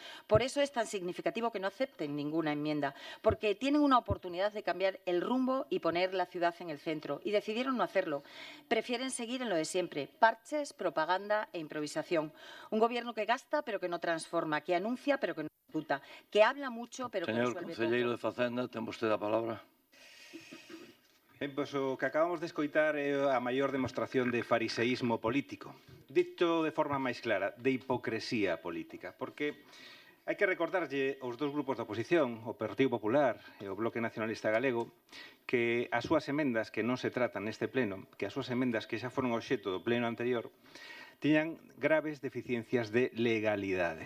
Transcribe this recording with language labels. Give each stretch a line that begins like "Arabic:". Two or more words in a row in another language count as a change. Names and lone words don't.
Spanish: Por eso es tan significativo que no acepten ninguna enmienda, porque tienen una oportunidad de cambiar el rumbo y poner la ciudad en el centro. Y decidieron no hacerlo. Prefieren seguir en lo de siempre, parches, propaganda e improvisación. Un gobierno que gasta pero que no transforma, que anuncia pero que no ejecuta, que habla mucho pero que
Galician: Señor
Spanish: resuelve
Galician: concelleiro de
Spanish: poco.
Galician: Facenda, ten vostede a palabra. Pois o que acabamos de escoitar é a maior demostración de fariseísmo político. Dito de forma máis clara, de hipocresía política. Porque hai que recordarlle aos dous grupos da oposición, o Partido Popular e o Bloque Nacionalista Galego, que as súas emendas que non se tratan neste pleno, que as súas emendas que xa foron obxecto do pleno anterior, tiñan graves deficiencias de legalidade.